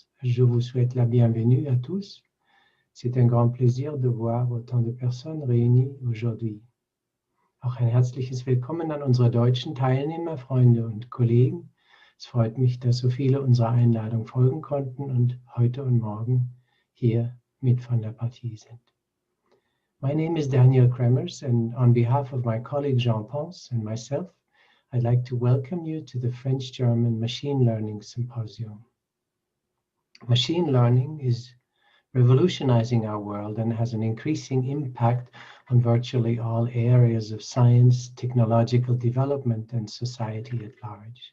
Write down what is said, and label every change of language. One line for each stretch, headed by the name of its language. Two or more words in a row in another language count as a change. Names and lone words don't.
French: Je vous souhaite la bienvenue à tous. C'est un grand plaisir de voir autant de personnes réunies aujourd'hui.
German: Auch ein herzliches Willkommen an unsere deutschen Teilnehmer, Freunde und Kollegen. Es freut mich, dass so viele unserer Einladung folgen konnten und heute und morgen hier mit von der Partie sind.
English: My name is Daniel Kremers, and on behalf of my colleague Jean Ponce and myself, I'd like to welcome you to the French-German Machine Learning Symposium. Machine learning is revolutionizing our world and has an increasing impact on virtually all areas of science, technological development, and society at large.